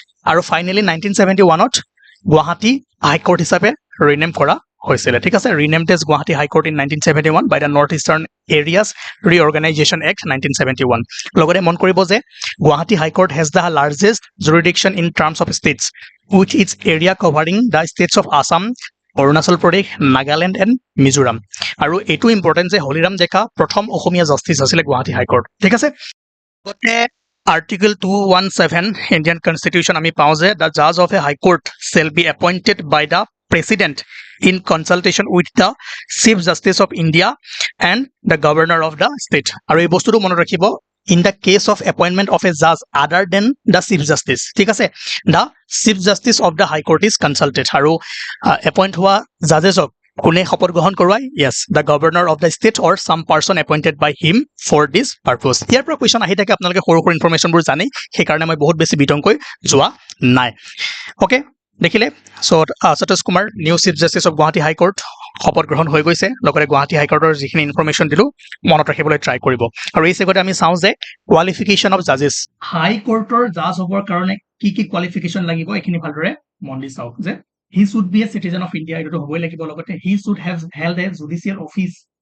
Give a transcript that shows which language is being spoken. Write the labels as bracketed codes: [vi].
[as] আৰু finally 1971ত Guwahati high court হিচাপে rename কৰা হৈছিলে ঠিক আছে [en] renamed as Guwahati high court in 1971 by the north eastern areas reorganisation act 1971 [as] লগতে মন কৰিব যে [en] Guwahati high court has the largest jurisdiction in terms of states with its area covering the states of Assam Arunachal Pradesh Nagaland and Mizoram [as] আৰু এইটো ইম্পৰ্টেণ্ট যে হলিৰাম ডেকা প্ৰথম অসমীয়া জাষ্টিচ আছিলে গুৱাহাটী হাইকোৰ্ট ঠিক আছে [en] লগতে article 217 Indian constitution [as] আমি পাওঁ যে [en] The জাজ of A high court shell B appointed by the president in consultation with the Chief Justice of India and the Governor of the state. [as] আৰু এই বস্তুটো মনত ৰাখিব [en] in the case of appointment of a judge other than the Chief Justice. [as] ঠিক আছে [en] the Chief Justice of the High Court is consulted [as] আৰু appoint হোৱা judgesক কোনে শপত গ্ৰহণ কৰোৱাই [en] yes the Governor of the state or some person appointed by him for this purpose. [as] ইয়াৰ পৰা question আহি থাকে আপোনালোকে সৰু সৰু ইনফৰমেশ্যনবোৰ জানে সেইকাৰণে মই বহুত বেছি বিতংকৈ যোৱা নাই অ'কে দেখিলে Ashutosh Kumar [en] new chief justice of Guwahati high court [as] শপত গ্ৰহণ হৈ গৈছে লগতে গুৱাহাটী হাইকোৰ্টৰ যিখিনি ইনফৰমেশ্যন দিলোঁ মনত ৰাখিবলৈ ট্ৰাই কৰিব আৰু এই চেগতে আমি চাওঁ যে [en] qualification of জাজেছ [as] হাইকোৰ্টৰ জাজ হ'বৰ কাৰণে কি কি কোৱালিফিকেশ্যন লাগিব এইখিনি ভালদৰে মন দি চাওক যে [en] he should be a citizen of India [as] এইটো হ'বই লাগিব লগতে [en] he should have held a judicial office